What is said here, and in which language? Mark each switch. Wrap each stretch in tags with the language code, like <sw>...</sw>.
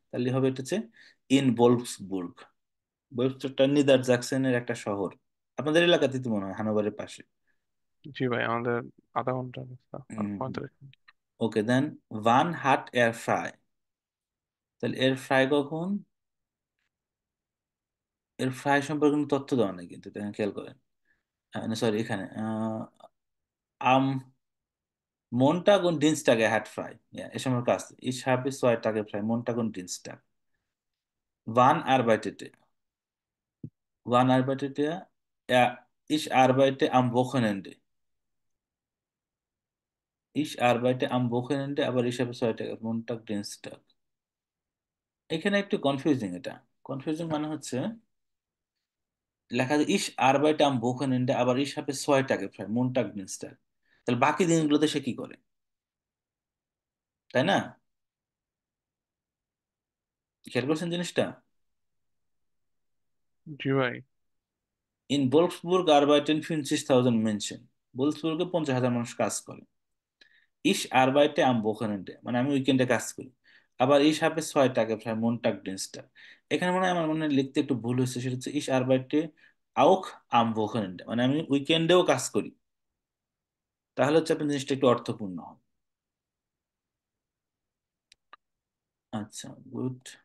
<bn>তাহলে হবে এটা হচ্ছে</bn> <de>in Wolfsburg.</de> <bn>ওয়েবস্টারটা নিদার জাকসেনের একটা শহর, আপনাদের এলাকাতে তো মনে হয় হানোভারের পাশে। জি ভাই, আমাদের আধা ঘন্টা রাস্তা, আর 45 মিনিট। ওকে, দেন</bn> <de>ওয়ান হাট এয়ার ফ্রাই,</de> <bn>তাহলে এর ফ্রাই কখন? এর ফ্রাই সম্পর্কে কোনো তথ্য দেওয়া নেই কিন্তু, এটা খেয়াল করেন।</bn> <de>সরি,</de> <bn>এখানে</bn> <de>am Montag und Dienstag er hat frei. Ja, ist schon mal krass. Ich habe 2 Tage frei, Montag und Dienstag. Wann arbeitet er? Wann arbeitet er? Ich arbeite am Wochenende. Ich arbeite am Wochenende, aber ich habe 2 Tage, Montag, Dienstag.</de> <bn>এখানে একটু confusing এটা। Confusing মানে হচ্ছে লেখা আছে</bn> <de>ইস আরবাইটে আম Wochenende,</de> <bn>আবার</bn> <de>ইস habe 2 Tage frei, Montag, Dienstag।</de> <bn>তাহলে বাকি দিনগুলোতে সে কি করে, তাই না? খেয়াল করছেন জিনিসটা? জি ভাই।</bn> <de>ইন Wolfsburg arbeiten 50.000 Menschen।</de> <bn>বলসবুর্গে 50,000 মানুষ কাজ করে।</bn> <de>ইস আরবাইটে আম Wochenende,</de> <bn>মানে আমি উইকেন্ডে কাজ করি। আবার</bn> <de>ইস habe 2 Tage frei, Montag, Dienstag।</de> <bn>এখানে মনে হয় আমার মনে হয় লিখতে একটু ভুল হয়েছে, সেটা হচ্ছে</bn> <de>ইস আরবাইটে auch am Wochenende,</de> <bn>মানে আমি উইকেন্ডেও কাজ করি। তাহলে হচ্ছে আপনার জিনিসটা একটু অর্থপূর্ণ হবে। আচ্ছা, গুড।</bn>